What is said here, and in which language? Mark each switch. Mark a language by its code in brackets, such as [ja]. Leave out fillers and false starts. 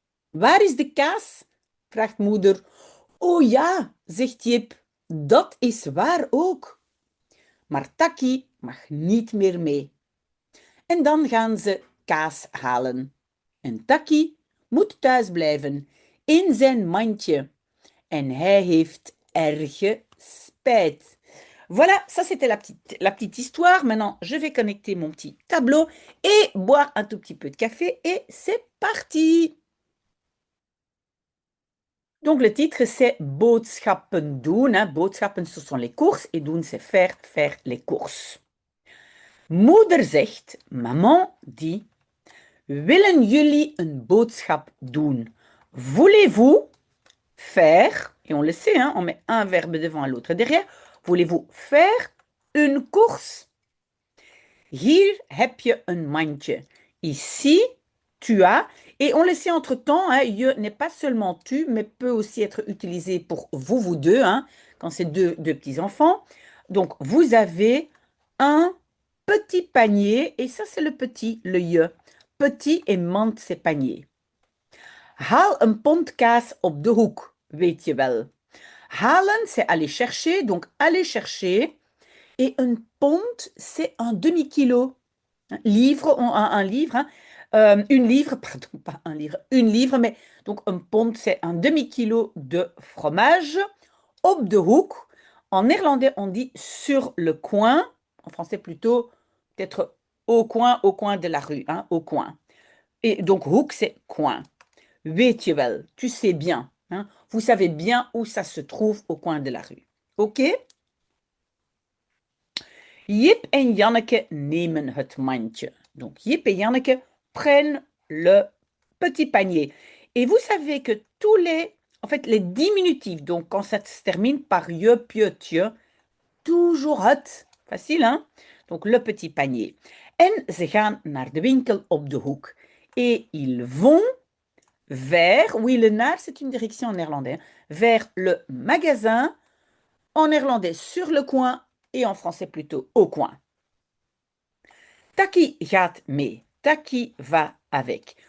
[nl] Waar is de kaas? Vraagt moeder. Oh ja, zegt Jip, dat is waar ook. Maar Takkie mag niet meer mee. En dan gaan ze kaas halen. En Takkie moet thuis blijven, in zijn mandje. En hij heeft erge spijt. [fr] Voilà, ça c'était la petite histoire. Maintenant, je vais connecter mon petit tableau et boire un tout petit peu de café et c'est parti. Donc le titre c'est [nl] Boodschappen doen. [fr] Hein. Boodschappen ce sont les courses et doen c'est faire les courses. [nl] Moeder zegt, [fr] maman dit, [nl] willen jullie een boodschap doen? [fr] Voulez-vous faire, et on le sait, hein, on met un verbe devant l'autre derrière, voulez-vous faire une course? [nl] Hier heb je een mandje. [fr] Ici, tu as, et on le sait entre-temps, hein, je n'est pas seulement tu, mais peut aussi être utilisé pour vous, vous deux, hein, quand c'est deux petits-enfants. Donc, vous avez un petit panier, et ça c'est le petit, le je. Petit et mand, c'est panier. [nl] Haal een pond kaas op de hoek, weet je wel. [fr] Halen, c'est aller chercher, donc aller chercher. Et un pond, c'est un demi-kilo. Livre, un livre, hein. Une livre, pardon, pas un livre, une livre, mais donc un pond, c'est un demi-kilo de fromage. [nl] Op de hoek, [fr] en néerlandais, on dit sur le coin. En français, plutôt, peut-être au coin de la rue, hein, au coin. Et donc, hoek, c'est coin. [nl] Weet je wel, [fr] tu sais bien. Hein. Vous savez bien où ça se trouve au coin de la rue. OK? [nl] Jip en Janneke nemen het mandje. [fr] Donc, Jip et Janneke prennent le petit panier. Et vous savez que tous en fait, les diminutifs, donc quand ça se termine par je, pieu, tje, toujours het. Facile, hein? Donc, le petit panier. [nl] En ze gaan naar de winkel op de hoek. [fr] Et ils vont vers, oui, le naar, c'est une direction en néerlandais, vers le magasin en néerlandais sur le coin et en français plutôt au coin. [nl] Taki gaat mee. [fr] Taki va avec.